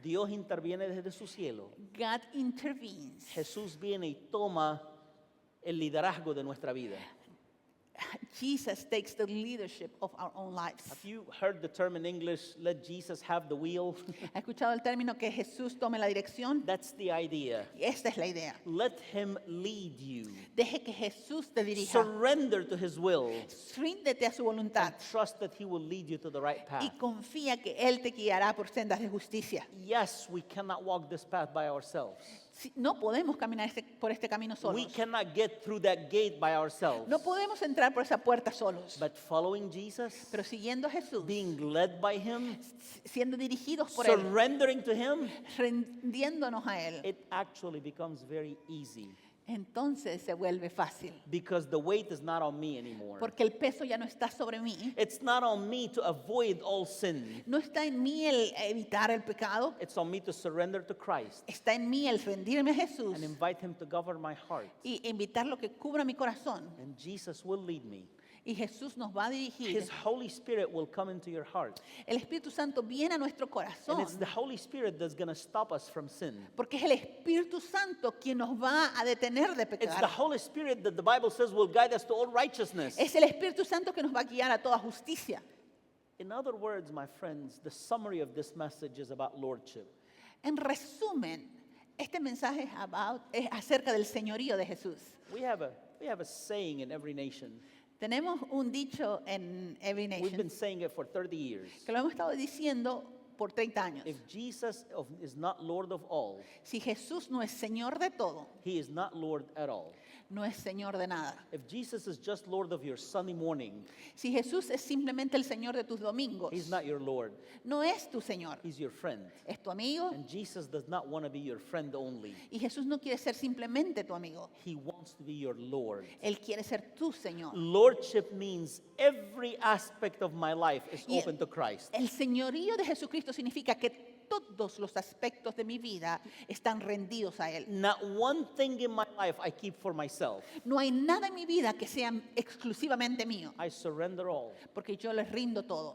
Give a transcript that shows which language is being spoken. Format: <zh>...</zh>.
<es>Dios interviene desde su cielo.</es> <en>God intervenes.</en> <es>Jesús viene y toma el liderazgo de nuestra vida.</es> <en>Jesus takes the leadership of our own lives. Have you heard the term in English, let Jesus have the wheel?</en> <es>¿Ha escuchado el término que Jesús tome la dirección?</es> <en>That's the idea.</en> <es>Y esta es la idea.</es> <en>Let him lead you.</en> <es>Deje que Jesús te dirija.</es> <en>Surrender to his will.</en> <es>Ríndete a su voluntad</es> <en>And trust that he will lead you to the right</en> <es>y</es> <en>path.</en> <es>confía que Él te guiará por sendas de justicia.</es> <en>Yes, we cannot walk this path by ourselves.</en> <es>No podemos caminar este por este camino</es> <en>We</en> <es>solos.</es> <en>cannot get through that gate by ourselves.</en> <es>No podemos entrar por esa puerta solos.</es> <en>But following Jesus,</en> <es>Pero siguiendo a Jesús,</es> <en>being led by Him,</en> <es>siendo dirigidos por Él,</es> <en>surrendering to Him,</en> <es>rindiéndonos a Él,</es> <en>it actually becomes very easy.</en> <es>entonces se vuelve fácil.</es> <en>Because the weight is not on me anymore.</en> <es>Porque el peso ya no está sobre mí.</es> <en>It's not on me to avoid all sin.</en> <es>No está en mí el evitar el pecado.</es> <en>It's on me to surrender to Christ</en> <es>Está en mí el rendirme a Jesús</es> <en>and invite Him to govern my heart.</en> <es>y invitar lo que cubra mi corazón.</es> <en>And Jesus will lead me.</en> <es>Y Jesús nos va a dirigir.</es> <en>His Holy Spirit will come into your heart.</en> <es>El Espíritu Santo viene a nuestro</es> <en>And</en> <es>corazón.</es> <en>it's the Holy Spirit that's going to stop us from sin.</en> <es>Porque es el Espíritu Santo quien nos va a detener de</es> <en>It's the</en> <es>pecar.</es> <en>Holy Spirit that the Bible says will guide us to all righteousness.</en> <es>Es el Espíritu Santo que nos va a guiar a toda justicia.</es> <en>In other words, my friends, the summary of this message is about lordship.</en> <es>En resumen, este mensaje es acerca del señorío de Jesús.</es> <en>We have a saying in every nation.</en> <es>Tenemos un dicho en Every</es> <en>We've been Nation saying it for 30 years.</en> <es>que lo hemos estado diciendo por 30 años.</es> <en>If Jesus is not Lord of all,</en> <es>Si Jesús no es Señor de todo,</es> <en>He is not Lord at all.</en> <es>no es Señor de nada.</es> <en>If Jesus is just Lord of your Sunday morning,</en> <es>Si Jesús es simplemente el Señor de tus domingos,</es> <en>He's not your Lord.</en> <es>no es tu Señor,</es> <en>He's your friend.</en> <es>es tu amigo.</es> <en>And Jesus does not want to be your friend only.</en> <es>Y Jesús no quiere ser simplemente tu amigo,</es> <en>He wants to be your Lord.</en> <es>Él quiere ser tu Señor.</es> <en>Lordship means every aspect of my life is</en> <es>Y</es> <en>open to Christ.</en> <es>el señorío de Jesucristo significa que todos los aspectos de mi vida están rendidos a Él.</es> <en>Not one thing in my life I keep for myself.</en> <es>No hay nada en mi vida que sea exclusivamente mío,</es> <en>I surrender all.</en> <es>porque yo les rindo todo.</es>